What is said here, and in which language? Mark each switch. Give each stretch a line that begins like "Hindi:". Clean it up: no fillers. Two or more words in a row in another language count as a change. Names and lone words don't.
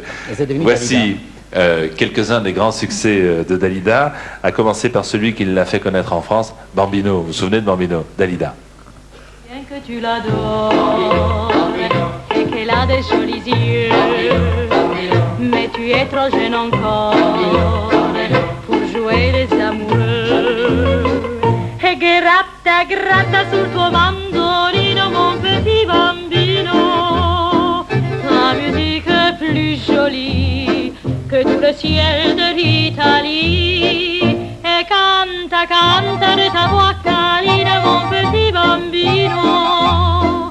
French: Voici quelques-uns des grands succès de Dalida, à commencer par celui qui l'a fait connaître en France, Bambino. Vous vous souvenez de Bambino? Dalida. Bien que tu l'adores et qu'elle a des jolis yeux, mais tu es trop jeune encore pour jouer les amoureux.
Italian: E gratta, gratta sul tuo mandolino,
French: mon petit bambino, la musique est plus jolie que tout le ciel de l'Italie. Et
Italian: canta, canta
French: de ta voix câline, mon petit bambino.